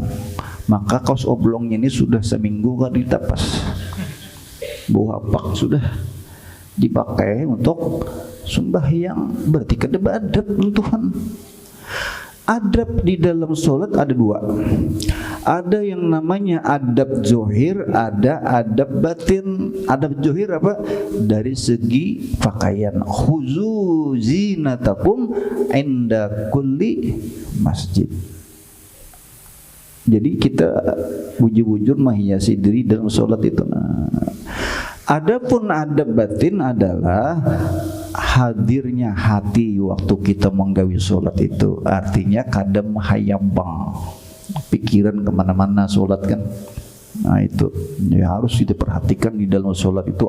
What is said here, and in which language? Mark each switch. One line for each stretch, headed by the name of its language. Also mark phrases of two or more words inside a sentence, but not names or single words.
Banjar: Maka kaos oblongnya ini sudah seminggu kan ditapas, bau apak sudah dipakai untuk sembahyang, berarti kada beadab Tuhan.
Indonesian: Adab di dalam sholat ada dua. Ada yang namanya adab zohir, ada adab batin. Adab zohir apa? Dari segi pakaian.
Arabic: خذوا زينتكم عند كل مسجد.
Indonesian: Jadi kita bujur-bujur menghiasi diri dalam sholat itu. Adapun adab batin adalah hadirnya hati waktu kita menggawi sholat itu. Artinya kadang hayambang, pikiran kemana-mana sholat kan. Nah itu ya harus kita perhatikan di dalam sholat itu.